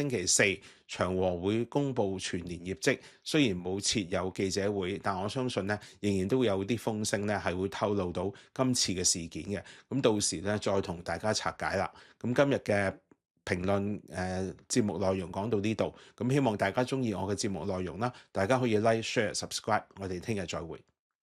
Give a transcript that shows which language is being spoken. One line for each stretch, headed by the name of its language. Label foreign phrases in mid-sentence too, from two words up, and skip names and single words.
Cantonese: 星期四長和會公布全年業績，雖然冇設有記者會，但我相信咧仍然都會有啲風聲咧係會透露到今次嘅事件嘅。咁到時咧再同大家拆解啦。咁今日嘅評論節目內容講到呢度，咁希望大家中意我嘅節目內容啦，大家可以
English: like、share、subscribe，
Cantonese: 我哋聽日再會。